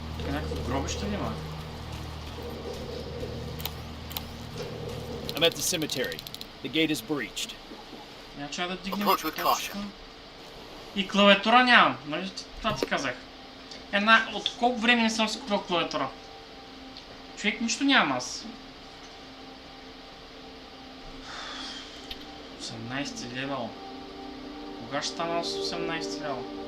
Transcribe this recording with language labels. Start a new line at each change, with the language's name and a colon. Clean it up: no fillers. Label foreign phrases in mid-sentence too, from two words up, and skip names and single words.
Bulgarian: някакво гробище ли има?
English: I'm at the cemetery. The gate is breached.
Bulgarian: Чай да дигнем
English: Approach with
Bulgarian: качка.
English: caution.
Bulgarian: И клавиатура нямам, нали? Това ти казах. От колко време не съм си купил клавиатура? Човек, нищо нямам аз. 18 левел. Кога ще стана с 18 левел?